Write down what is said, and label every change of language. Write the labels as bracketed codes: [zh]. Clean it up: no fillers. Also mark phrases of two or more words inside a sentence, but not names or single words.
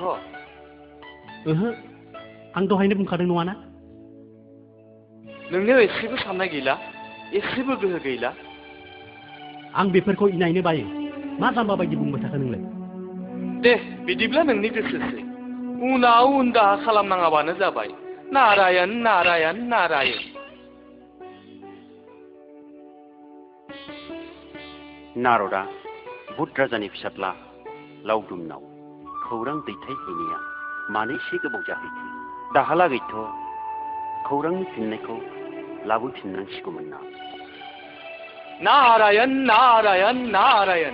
[brx] ओहो, आं दहायनो बुंखादों नङाना? नोंनियाव एसेबो साननाय गैला, एसेबो गोहो गैला। आं बेफोरखौ इनायनो बायो। मा जाम्बा बायदि बुंबाय थाखो नोंलाय? दे, बिदिब्ला नोंनि गोसोसै। उनाव उन दाहा खालामनाङाबानो जाबाय। नारायण नारायण नारायण। नारदआ बुध राजानि फिसाज्ला लावदुमनाव खौरां दैथायहैनाया मानो एसे गोबाव जाहैखो? दाहालागैथ' खौरांनि फिननायखौ लाबोफिननांसिगौमोन ना? नारायण नारायण नारायण।